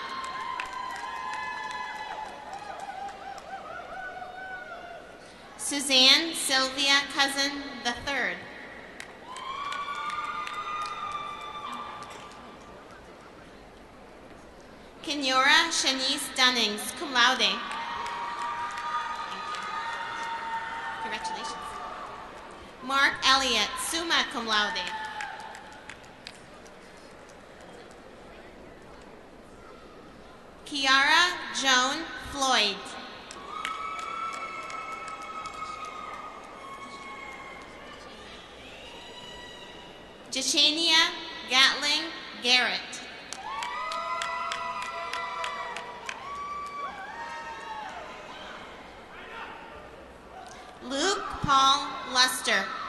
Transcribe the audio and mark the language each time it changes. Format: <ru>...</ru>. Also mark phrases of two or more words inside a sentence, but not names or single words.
<en>Suzanne Sylvia Cousin III. Kenyora Shanice Dunnings,</en> <la>cum laude.</la> <en>Congratulations. Mark Elliott,</en> <la>summa cum laude.</la> <en>Kiara Joan Floyd. Jachania Gatling Garrett. Luke Paul Luster.</en>